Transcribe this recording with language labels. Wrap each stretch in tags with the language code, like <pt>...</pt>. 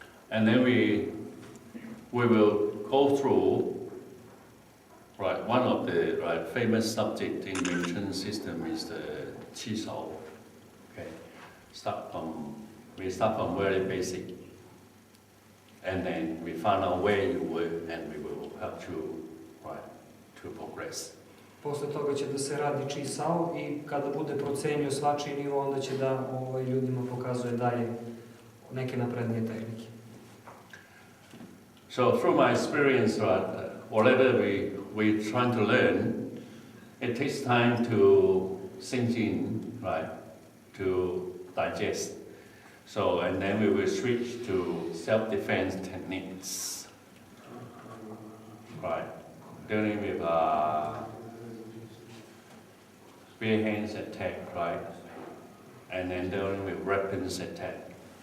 <en>And then we will go through one of the famous subject in Wing Chun system is the cheung. Okay, we start from very basic, and then we find out where you were, and we will help you to progress.</en> <sr>Posle toga će da se radi cheung i kada bude procenio svačiji nivo, onda će da ljudima pokazuje dalje neke naprednije tehnike.</sr> <en>So through my experience, whatever we're trying to learn, it takes time to sink in, to digest. So, and then we will switch to self-defense techniques, dealing with spear hands attack, and then dealing with weapons attack.</en>